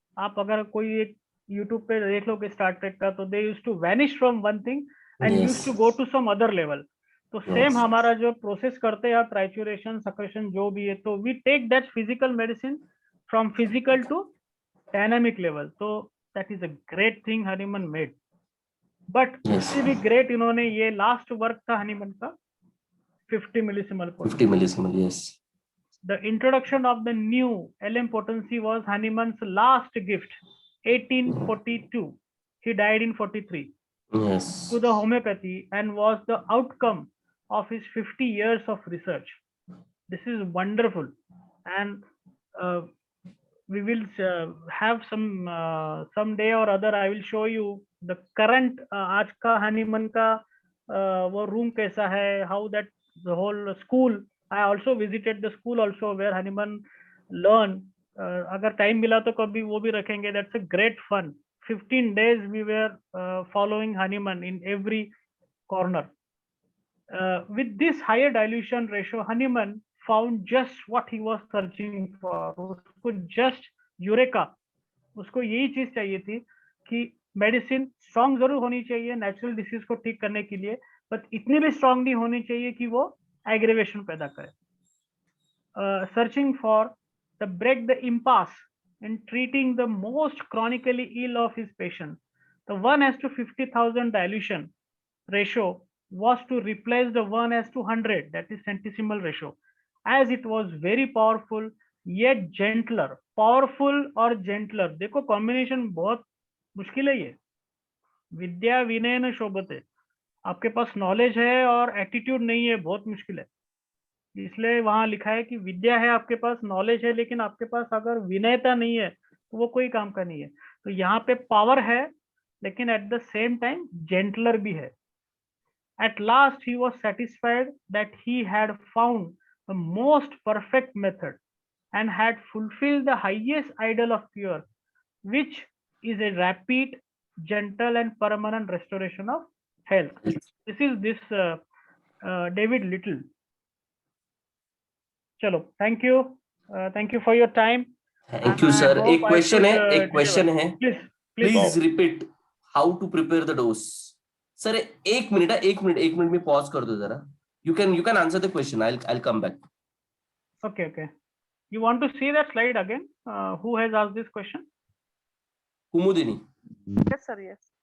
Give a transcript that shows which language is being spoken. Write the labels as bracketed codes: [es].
[hi] आप अगर कोई एक YouTube पे देख लो कि स्टार ट्रेक का, तो [en] they used to vanish from one thing and used to go to some other level. [hi] तो सेम हमारा जो प्रोसेस करते हैं, ट्राइचुरेशन, सक्रेशन, जो भी है, तो [en] we take that physical medicine from physical to dynamic level. तो that is a great thing Hahnemann made. [hi] But उससे भी great इन्होंने ये लास्ट वर्क था हनीमन का, 50 millisiemel potency. [en] 50 millisiemel, yes. The introduction of the new LM potency was Hahnemann's last gift, 1842. He died in 43. Yes. To the homeopathy, and was the outcome of his 50 years of research. This is wonderful, and we will have some day or other I will show you the current [hi] आज का Hahnemann का वो room कैसा है, [en] how that the whole school. I also visited the school also where Hahnemann learned. [hi] अगर time मिला तो कभी वो भी रखेंगे. [en] That's a great fun. 15 days we were following Hahnemann in every corner. With this higher dilution ratio, Hahnemann found just what he was searching for. [hi] उसको just eureka, उसको यही चीज चाहिए थी कि मेडिसिन स्ट्रॉन्ग जरूर होनी चाहिए नेचुरल डिसीज को ठीक करने के लिए, बट इतनी भी स्ट्रॉन्ग नहीं होनी चाहिए कि वो एग्रेवेशन पैदा करे. [en] Searching for the break the impasse in treating the most chronically ill of his patient. The 1:50,000 dilution ratio was to replace the 1:100, that is centesimal ratio, as it was very powerful yet gentler. [hi] Powerful और gentler, देखो combination बहुत मुश्किल है ये. [sa] विद्या विनय न शोभते. [hi] आपके पास knowledge है और एटीट्यूड नहीं है, बहुत मुश्किल है. इसलिए वहां लिखा है कि विद्या है आपके पास, नॉलेज है, लेकिन आपके पास अगर विनयता नहीं है तो वो कोई काम का नहीं है. तो यहाँ पे पावर है, लेकिन at the same time gentler भी है. [en] At last he was satisfied that he had found the most perfect method and had fulfilled the highest ideal of cure, which is a rapid, gentle and permanent restoration of health. This is David Little. चलो, thank you for your time. Thank you sir. [hi] एक question है, [en] please repeat how to prepare the dose. [hi] Sir एक minute में pause कर दो जरा. [en] You can answer the question. I'll come back. Okay. You want to see that slide again? Who has asked this question? Kumudini. Yes sir, yes.